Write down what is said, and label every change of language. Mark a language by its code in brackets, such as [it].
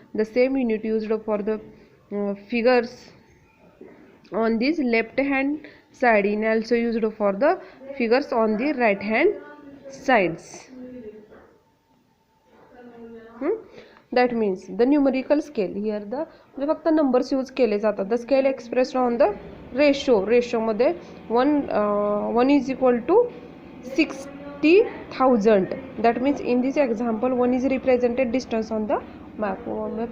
[en] The same unit used for the figures on this left hand side is also used for the figures on the right hand sides. That means the numerical scale, here the [mr] म्हणजे फक्त numbers use केले जातात. [en] The scale expressed on the ratio मध्ये 1 is equal to 60,000. That means in this example 1 is represented distance on the map.